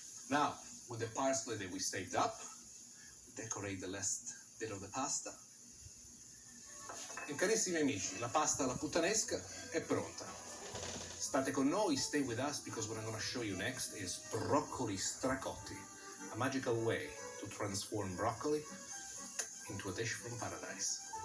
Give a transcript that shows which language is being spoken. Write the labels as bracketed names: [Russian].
[English] Now, with the parsley that we saved up, decorate the last bit of the pasta. [Italian] E carissimi amici, la pasta alla puttanesca è pronta. State con noi, [English] stay with us, because what I'm going to show you next is broccoli stracotti, a magical way to transform broccoli into a dish from paradise.